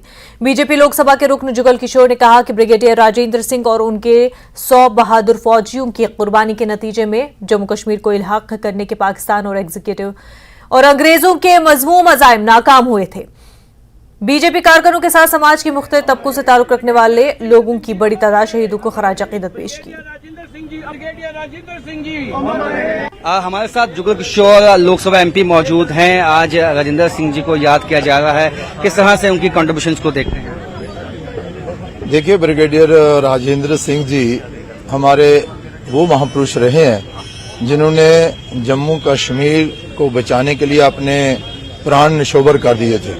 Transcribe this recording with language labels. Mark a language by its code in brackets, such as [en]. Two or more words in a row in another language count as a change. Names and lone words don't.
[ur] BJP لوک سبھا کے رکن جگل کشور نے کہا کہ بریگیڈیئر راجندر سنگھ اور ان کے 100 بہادر فوجیوں کی قربانی کے نتیجے میں جموں کشمیر کو الحاق کرنے کے پاکستان اور ایگزیکٹو اور انگریزوں کے مذموم عزائم ناکام ہوئے تھے۔ BJP کارکنوں کے ساتھ سماج کے مختلف طبقوں سے تعلق رکھنے والے لوگوں کی بڑی تعداد شہیدوں کو خراج عقیدت پیش کی۔ ہمارے ساتھ جگل کشور لوک سبھا MP موجود ہیں۔ آج راجندر سنگھ جی کو یاد کیا جا رہا ہے، کس طرح سے ان کی کنٹریبیوشنز کو دیکھتے ہیں؟ دیکھیے، بریگیڈیئر راجندر سنگھ جی ہمارے وہ مہاپروش رہے ہیں جنہوں نے جموں کشمیر کو بچانے کے لیے اپنے پران نشوبر کر دیے تھے۔